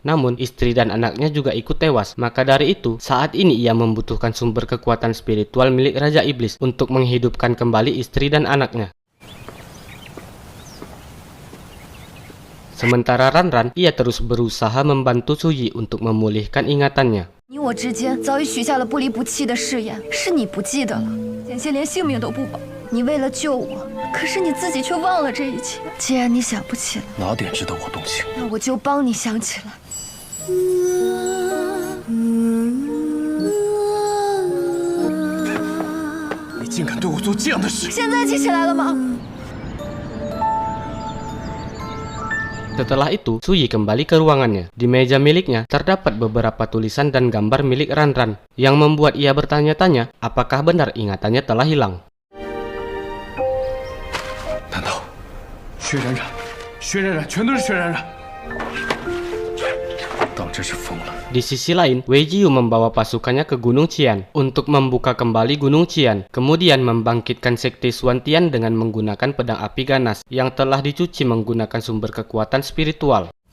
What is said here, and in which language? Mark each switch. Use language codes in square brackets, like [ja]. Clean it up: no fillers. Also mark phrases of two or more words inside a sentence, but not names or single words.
[id] Namun, istri dan anaknya juga ikut tewas. Maka dari itu, saat ini ia membutuhkan sumber kekuatan spiritual milik Raja Iblis untuk menghidupkan kembali istri dan anaknya. Sementara Ranran, ia terus berusaha membantu Suyi untuk memulihkan ingatannya. [zh] 你我之间早已许下了不离不弃的誓言，是你不记得了，险些连性命都不保。你为了救我，可是你自己却忘了这一切。既然你想不起来，哪点值得我动心？那我就帮你想起来。你竟敢对我做这样的事！现在记起来了吗？ [id] Setelah itu, Suyi kembali ke ruangannya. Di meja miliknya, terdapat beberapa tulisan dan gambar milik Ranran, yang membuat ia bertanya-tanya apakah benar ingatannya telah hilang. [zh] 难道薛冉冉、薛冉冉全都是薛冉冉？当真是疯了！ [id] Di sisi lain, Wei Jiu membawa pasukannya ke Gunung Qian untuk membuka kembali Gunung Qian, kemudian membangkitkan sekte Xuantian dengan menggunakan pedang api ganas yang telah dicuci menggunakan sumber kekuatan spiritual.